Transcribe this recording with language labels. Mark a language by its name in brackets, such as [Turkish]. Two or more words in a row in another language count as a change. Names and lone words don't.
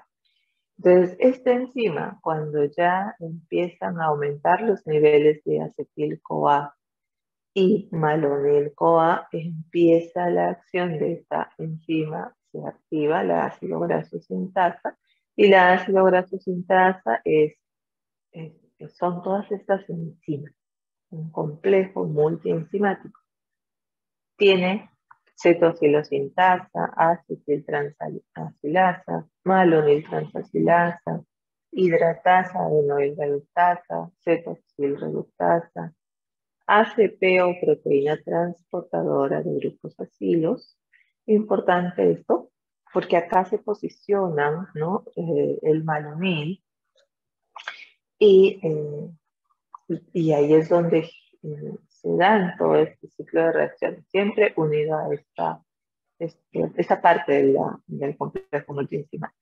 [Spanish] Entonces, esta enzima, cuando ya empiezan a aumentar los niveles de acetil-CoA y malonil-CoA, empieza la acción de esta enzima, se activa la ácido graso sintasa, y la ácido graso sintasa son todas estas enzimas, un complejo multienzimático. Tiene cetosilosintasa, acetiltransalasa, maloniltransasilasa, hidratasa, adenoil reductasa, cetosilreductasa, ACP o proteína transportadora de grupos acilos. Importante esto, porque acá se posicionan, ¿no? El malonil y, y ahí es donde se dan todo este ciclo de reacción, siempre unido a esta parte del complejo multienzimático.